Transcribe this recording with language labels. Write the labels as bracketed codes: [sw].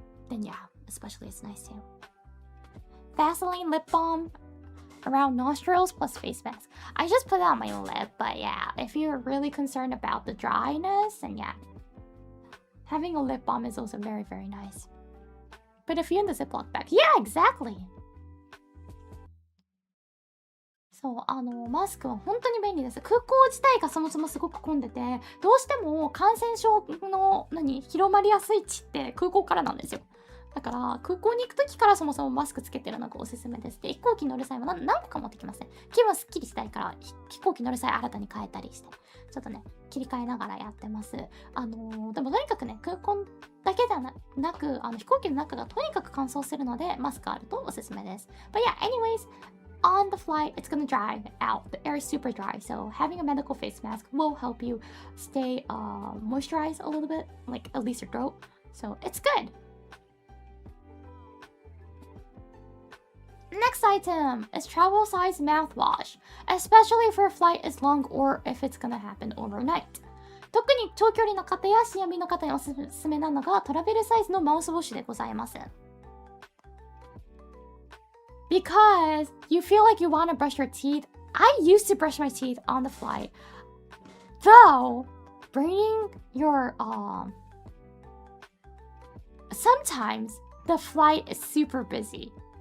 [en] Then yeah, especially it's nice too. Vaseline lip balm around nostrils plus face mask. I just put it on my lip, but yeah, if you're really concerned about the dryness, then yeah, having a lip balm is also very, very nice. But if you're in the Ziploc bag, yeah, exactly. [ja] そう、マスクは本当に便利です。空港自体がそもそもすごく混んでて、どうしても感染症の広まりやすい地って空港からなんですよ。だから空港に行くときからそもそもマスクつけてるのがおすすめです。で、飛行機乗る際は何個か持ってきますね。気分すっきりしたいから飛行機乗る際新たに変えたりして、ちょっとね、切り替えながらやってます。でもとにかくね、空港だけではなく、飛行機の中がとにかく乾燥するので、マスクあるとおすすめです。 [en] But yeah, anyways, on the flight, it's gonna dry out. The air is super dry, so having a medical face mask will help you stay moisturized a little bit, like at least your throat. So it's good. Next item is travel size mouthwash, especially if your flight is long or if it's gonna happen overnight. [ja] 特に長距離の方や深夜便の方におすすめなのがトラベルサイズのマウスウォッシュでございます。 [en] Because you feel like you want to brush your teeth. I used to brush my teeth on the flight. Though, bringing your sometimes the flight is super busy.